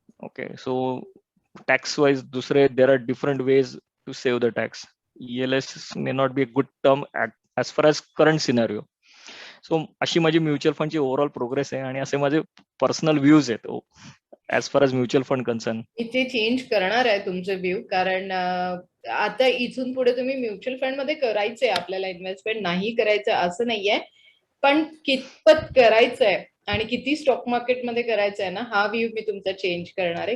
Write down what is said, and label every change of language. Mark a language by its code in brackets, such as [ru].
[en] Okay, so tax wise दुसरे there are different ways to save the tax. ELSS may not be a good term as far as current scenario. [mr] So अशी माझी mutual फंडची overall progress आहे आणि असे माझे personal views आहेत [en] As far as mutual fund concern. [mr] इथे change करणार आहे तुमचे व्ह्यू, कारण आता इथून पुढे तुम्ही म्युच्युअल फंड मध्ये करायचंय आपल्याला इन्व्हेस्टमेंट, नाही करायचं असं नाहीये, पण कितपत करायचंय आणि किती स्टॉक मार्केटमध्ये करायचंय ना, हा व्ह्यू मी तुमचा चेंज करणार आहे.